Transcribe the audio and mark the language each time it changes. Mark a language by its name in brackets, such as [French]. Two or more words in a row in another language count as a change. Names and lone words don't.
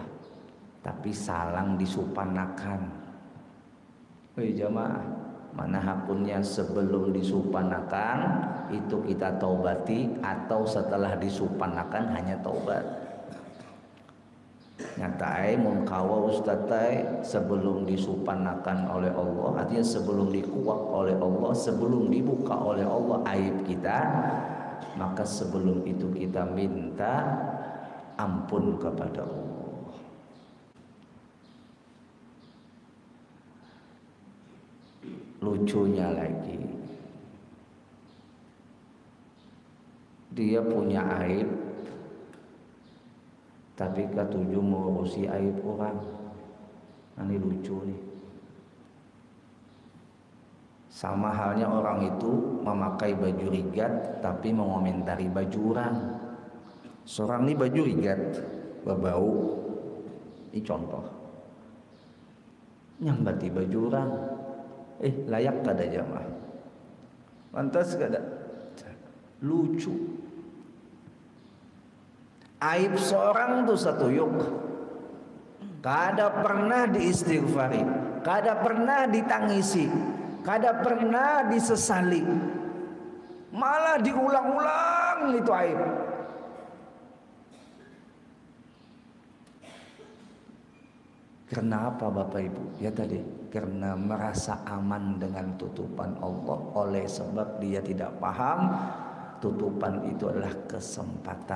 [Banjar] Tapi salang disupanakan. Woi jamaah, mana hakunnya sebelum disupanakan itu kita taubati, atau setelah disupanakan hanya taubat? Nyatai mun kawa ustazai sebelum disupanakan oleh Allah, [Indonesian] artinya sebelum dikuak oleh Allah, sebelum dibuka oleh Allah aib kita, maka sebelum itu kita minta ampun kepada Allah. Lucunya lagi, dia punya aib, tapi ketujuh mengurusi aib orang. Ini lucu nih. Sama halnya orang itu memakai baju rigat tapi mengomentari baju orang. Seorang ini baju rigat, berbau. Ini contoh. Nyambati baju orang. [Banjar] Layak kada jamaah? Pantas kada? Lucu. Aib seorang tuh satu yuk, kada pernah diistighfari, kada pernah ditangisi, kada pernah disesali, [Indonesian] malah diulang-ulang itu aib. Karena apa Bapak Ibu? Ya tadi, karena merasa aman dengan tutupan Allah, oleh sebab dia tidak paham tutupan itu adalah kesempatan.